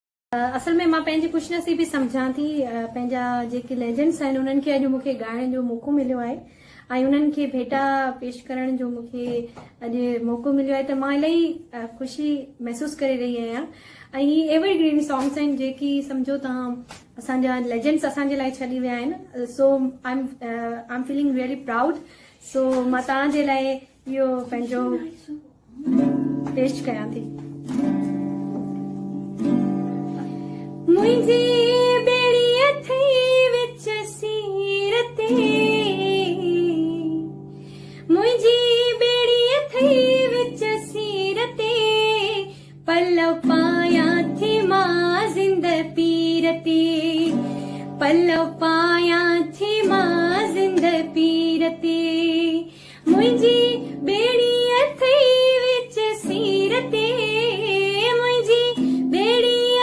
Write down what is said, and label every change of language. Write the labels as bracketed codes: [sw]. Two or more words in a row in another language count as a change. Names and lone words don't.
[sd] असल में मां पंहिंजी ख़ुशनसीबी सम्झां थी। पंहिंजा जेके लेजेंड्स आहिनि उन्हनि खे अॼु मूंखे ॻाइण जो मौक़ो मिलियो आहे ऐं उन्हनि खे भेटा पेश करण जो मूंखे अॼु मौक़ो मिलियो आहे, त मां इलाही ख़ुशी महसूस करे रही आहियां। ऐं ही [en] evergreen songs [sd] आहिनि जेकी सम्झो तव्हां असांजा लेजेंड्स असांजे लाइ छॾी विया आहिनि। [en] So I am feeling really proud. [sd] सो मां तव्हांजे लाइ इहो पंहिंजो पेश कयां थी। मुझे बेड़ी अथई विच सीर ते, मुझी बेड़ी अथई विच सीर ते, पल्लव पाया थी मां जिंद पीर ते, पल्लव पाया थी मां जिंद पीर ते, मुझी बेड़ी अथई विच सीर ते, मुझी बेड़ी